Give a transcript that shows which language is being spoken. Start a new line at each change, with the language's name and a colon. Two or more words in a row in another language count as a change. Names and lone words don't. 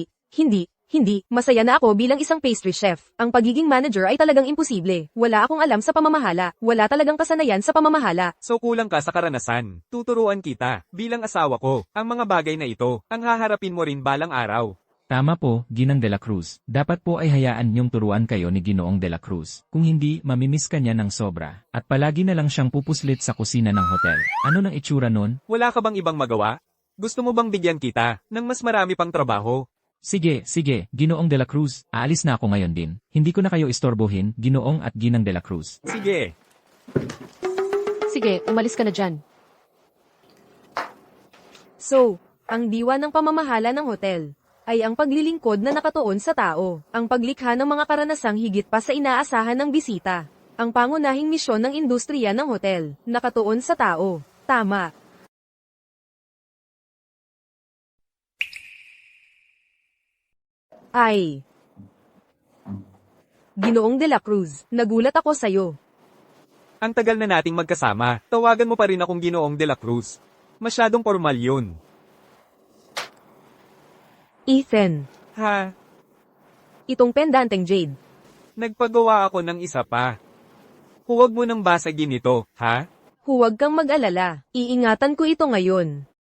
Filipino: Masaya na ako bilang isang
English: pastry chef.
Filipino: Ang pagiging manager ay talagang imposible. Wala akong alam sa pamamahala. Wala talagang kasanayan sa pamamahala. So kulang ka sa karanasan. Tuturuan kita, bilang asawa ko, ang mga bagay na ito, ang haharapin mo rin balang araw. Tama po, Ginang de la Cruz. Dapat po ay hayaan niyong turuan kayo ni Ginoong de la Cruz. Kung hindi, mamimiss ka niya ng sobra. At palagi na lang siyang pupuslit sa kusina ng hotel. Ano nang itsura nun? Wala ka bang ibang magawa? Gusto mo bang bigyan kita ng mas marami pang trabaho? Sige, Ginoong de la Cruz. Aalis na ako ngayon din. Hindi ko na kayo istorbohin, Ginoong at Ginang de la Cruz. Sige. Sige, umalis ka na dyan. So, ang diwa ng pamamahala ng hotel ay ang paglilingkod na nakatuon sa tao, ang paglikha ng mga karanasang higit pa sa inaasahan ng bisita, ang pangunahing misyon ng industriya ng hotel, nakatuon sa tao. Tama. Ay. Ginoong de la Cruz, nagulat ako sa'yo. Ang tagal na nating magkasama, tawagan mo pa rin akong Ginoong de la Cruz. Masyadong formal yun. Ethan, Ha? itong pendanteng jade. Nagpagawa ako ng isa pa. Huwag mo nang basagin ito, ha? Huwag kang mag-alala, iingatan ko ito ngayon.